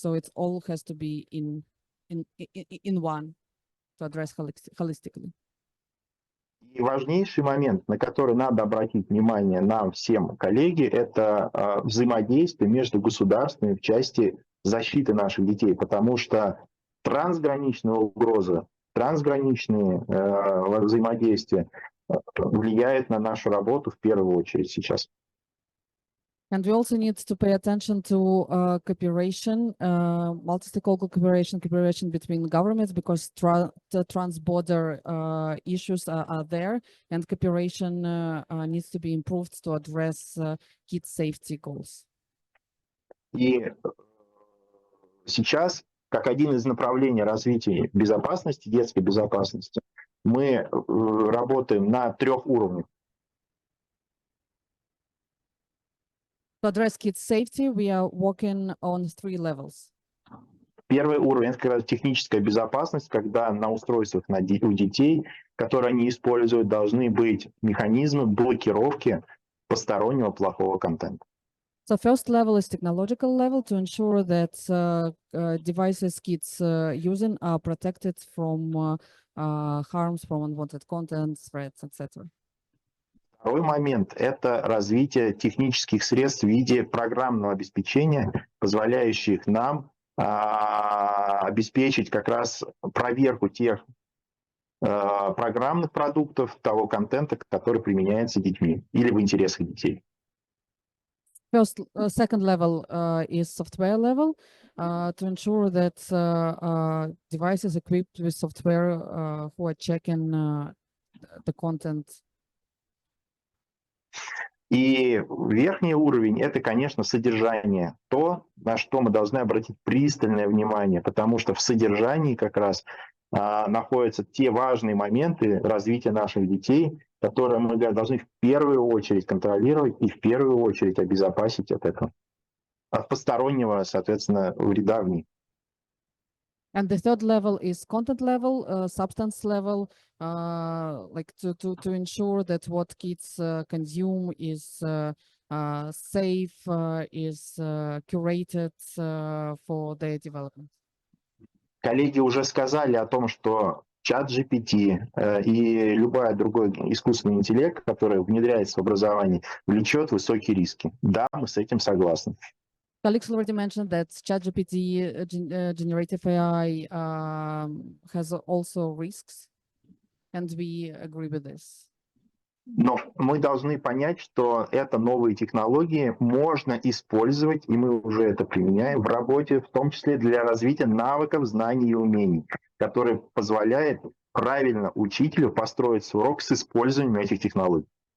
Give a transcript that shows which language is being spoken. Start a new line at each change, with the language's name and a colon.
English: So it all has to be in one to address holistically.
Russian: И важнейший момент, на который надо обратить внимание нам всем, коллеги, это взаимодействие между государствами в части защиты наших детей, потому что трансграничные угрозы, трансграничные взаимодействия влияют на нашу работу в первую очередь сейчас.
English: And we also need to pay attention to cooperation, multi-stakeholder cooperation between governments, because the trans-border issues are there, and cooperation needs to be improved to address kids' safety goals.
Russian: И сейчас, как один из направлений развития безопасности, детской безопасности, мы работаем на 3 уровнях.
English: To address kids' safety, we are working on 3 levels.
Russian: Первый уровень – это как раз техническая безопасность, когда на устройствах у детей, которые они используют, должны быть механизмы блокировки постороннего плохого контента.
English: So first level is technological level, to ensure that devices kids using are protected from harms, from unwanted content, threats, etc.
Russian: Второй момент – это развитие технических средств в виде программного обеспечения, позволяющих нам обеспечить как раз проверку тех программных продуктов, того контента, который применяется детьми или в интересах детей.
English: Second level is software level, to ensure that devices equipped with software who are checking the content.
Russian: И верхний уровень – это, конечно, содержание, то, на что мы должны обратить пристальное внимание, потому что в содержании как раз находятся те важные моменты развития наших детей, которые мы должны в первую очередь контролировать и в первую очередь обезопасить от этого, от постороннего, соответственно, вреда в них.
English: And the third level is content level, substance level, like to ensure that what kids consume is safe, is curated for their development.
Russian: Коллеги уже сказали о том, что чат GPT и любой другой искусственный интеллект, который внедряется в образование, влечет высокие риски. Да, мы с этим согласны.
English: Colleagues already mentioned that ChatGPT, generative AI, has also risks, and we agree with this.
Russian: Но мы должны понять, что это новые технологии можно использовать, и мы уже это применяем в работе, в том числе для развития навыков, знаний и умений, которые позволяют правильно учителю построить свой урок с использованием этих технологий.